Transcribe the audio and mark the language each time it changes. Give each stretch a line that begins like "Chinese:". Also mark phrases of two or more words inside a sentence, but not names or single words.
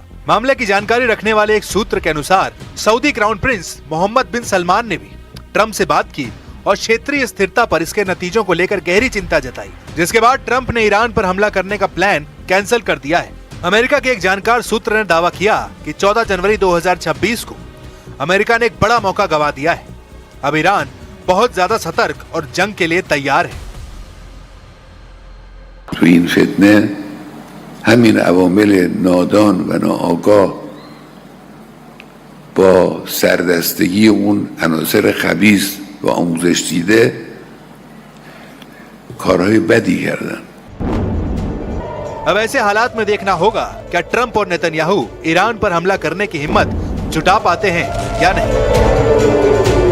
Hindi: मामले की जानकारी रखने वाले एक सूत्र के अनुसार सऊदी
English: crown prince
Hindi: मोहम्मद बिन सलमान ने भी ट्रंप से बात की और क्षेत्रीय स्थिरता पर इसके नतीजों को लेकर गहरी चिंता जताई, जिसके बाद ट्रंप ने ईरान पर हमला करने का
English: plan cancel
Hindi: कर दिया है। अमेरिका के एक जानकार सूत्र ने दावा किया कि 14 जनवरी 2026 को अमेरिका ने एक बड़ा मौका गंवा दिया है। अब ईरान बहुत ज्यादा सतर्क और जंग के लिए तैयार है।
Persian: تو این فتنه همین عوامل نادان و ناآگاه با سردستگی اون عناصر خبیث و آموزش دیده کارهای بدی کردن.
Hindi: अब ऐसे हालात में देखना होगा क्या ट्रंप और नेतन्याहू ईरान पर हमला करने की हिम्मत जुटा पाते हैं या नहीं।